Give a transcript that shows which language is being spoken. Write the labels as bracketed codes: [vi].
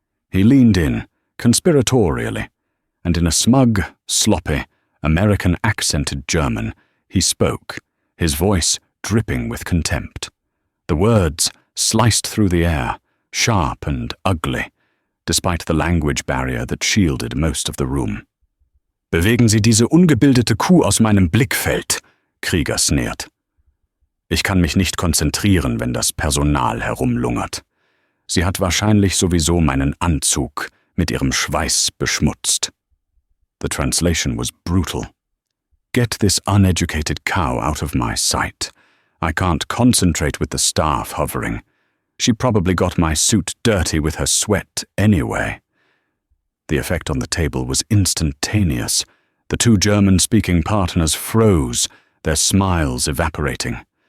[en] He leaned in, conspiratorially, and in a smug, sloppy, American-accented German, he spoke, his voice dripping with contempt. The words sliced through the air, sharp and ugly, despite the language barrier that shielded most of the room. [de] "Bewegen Sie diese ungebildete Kuh aus meinem Blickfeld", Krieger sneert. "Ich kann mich nicht konzentrieren, wenn das Personal herumlungert. Sie hat wahrscheinlich sowieso meinen Anzug mit ihrem Schweiß beschmutzt." [en] The translation was brutal. "Get this uneducated cow out of my sight. I can't concentrate with the staff hovering. She probably got my suit dirty with her sweat anyway." The effect on the table was instantaneous. The two German-speaking partners froze, their smiles evaporating.